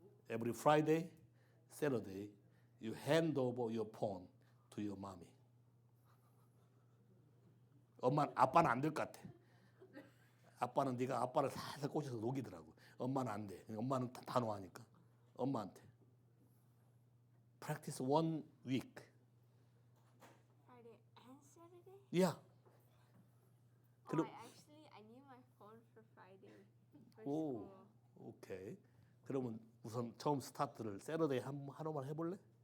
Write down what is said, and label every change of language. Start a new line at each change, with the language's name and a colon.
English: Every Friday, Saturday, you hand over your phone to your mommy.
Korean: 아빠는 안 될 것 같아. 아빠는 네가 아빠를 살살 꼬셔서 녹이더라고. 엄마는 안 돼. 엄마는 단호하니까. 엄마한테.
English: Practice 1 week. Friday and Saturday? Yeah. Oh,
Korean: 그럼
English: I need my phone for Friday. For
Korean: 오,
English: school.
Korean: 오케이. 그러면 우선 처음 스타트를 세러데이 하루만 해볼래?